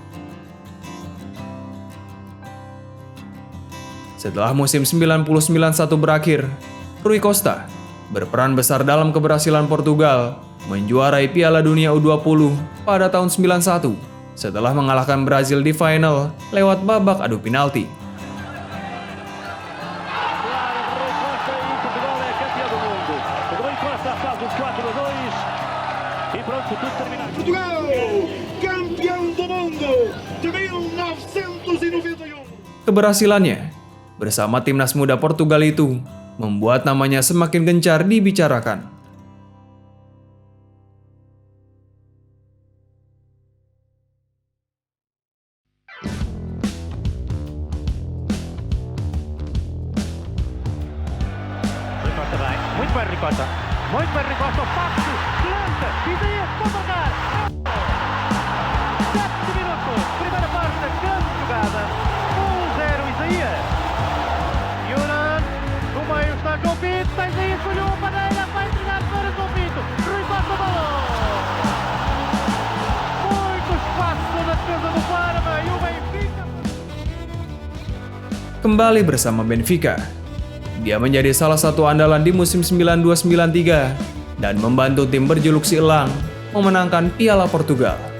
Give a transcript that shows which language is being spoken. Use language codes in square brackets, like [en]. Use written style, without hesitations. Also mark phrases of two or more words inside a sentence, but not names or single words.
[id] Setelah musim 99-1 berakhir, Rui Costa berperan besar dalam keberhasilan Portugal menjuarai Piala Dunia U20 pada tahun 91 setelah mengalahkan Brazil di final lewat babak adu penalti. [pt] Portugal, campeão do mundo de 1991. [id] Keberhasilannya bersama timnas muda Portugal itu membuat namanya semakin gencar dibicarakan. [pt] Muito bem, Ricotta. Muito bem, Ricotta. O passo, lança, Isaías, pode marcar. 7 minutos, primeira parte, grande jogada. 1-0, Isaías. Yunan, no meio está João Pinto, está Isaías, escolheu a paneira, vai entregar para João Pinto. Rui Costa, bola. Muito espaço na defesa do Parma e o Benfica. [id] Kembali bersama Benfica, dia menjadi salah satu andalan di musim 92-93 dan membantu tim berjuluk Si Elang memenangkan Piala Portugal.